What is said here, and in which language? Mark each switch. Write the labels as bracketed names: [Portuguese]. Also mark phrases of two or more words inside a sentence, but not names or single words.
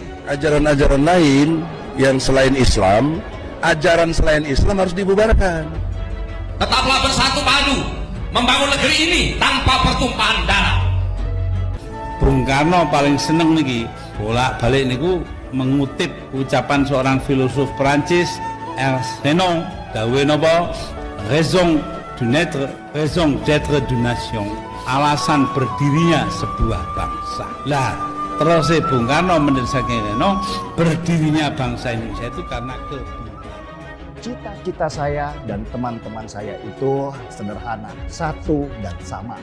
[Indonesian] Ajaran-ajaran lain yang selain Islam, ajaran selain Islam harus dibubarkan. Tetaplah bersatu padu membangun negeri ini tanpa pertumpahan darah. Bung Karno [Javanese] paling seneng niki bolak-balik niku [Indonesian] mengutip ucapan seorang filosof Prancis, [Javanese] Ernst Renan, dawe napa? [French] Raison d'être d'une nation. [Indonesian] Alasan berdirinya sebuah bangsa. Lah, terus Bung Karno mendesakan Renan, berdirinya bangsa Indonesia itu karena Cita-cita saya dan teman-teman saya itu sederhana, satu dan sama.